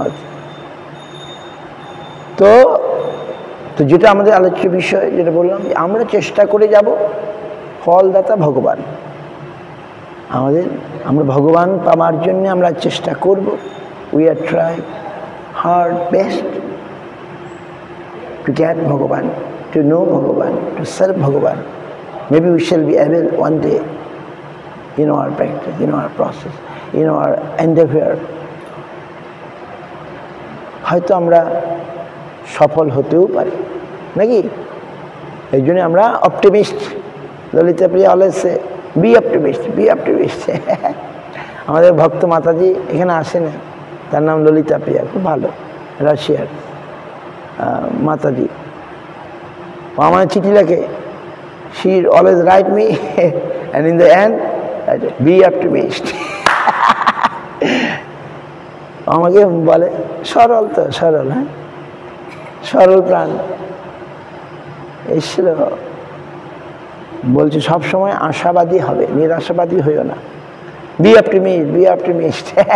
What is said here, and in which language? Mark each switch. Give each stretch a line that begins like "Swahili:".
Bangla: আর তো যেটা আমাদের আলোচ্য বিষয়, যেটা বললাম, আমরা চেষ্টা করে যাব, ফলদাতা ভগবান। আমরা ভগবান পাওয়ার জন্য আমরা চেষ্টা করব।
English: We are try hard best to get Bhagavan, to know Bhagavan, to serve Bhagavan. Maybe we shall be able one day in our practice, in our process, in our endeavor,
Bangla: হয়তো আমরা সফল হতেও পারি নাকি। এই জন্য আমরা অপটিমিস্ট। ললিতা প্রিয়া
English: Always say be optimist, be optimist.
Bangla: আমাদের ভক্ত মাতাজি এখানে আসেন, তার নাম ললিতা প্রিয়া, খুব ভালো, রাশিয়ার মাতাজি। আমার চিঠি লেখে,
English: she always write me and in the end be optimist.
Bangla: আমাকে বলে সরল, তো সরল, হ্যাঁ সরল প্রাণ এসেছিল। বলছে সবসময় আশাবাদী হবে, নিরাশাবাদী হইও না।
English: Be optimist, be optimist.